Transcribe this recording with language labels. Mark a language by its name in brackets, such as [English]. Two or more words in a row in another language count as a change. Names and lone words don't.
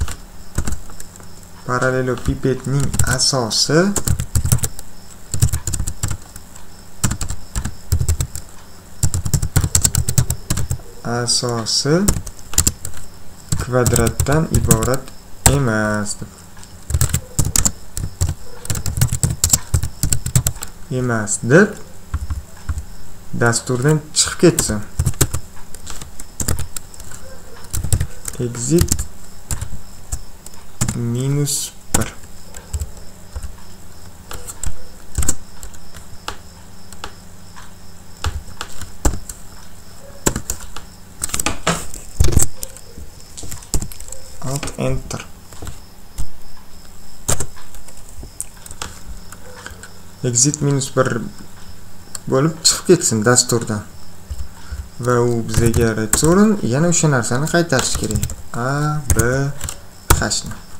[Uzbek] parallelepipedning asosi kvadratdan iborat emas deb dasturdan chiqib ketsin. Exit -1. [English] Alt enter. [Uzbek] Exit -1 bo'lib chiqib ketsin dasturdan. Va u bizga return yana o'sha narsani qaytarish kerak. A B h ni.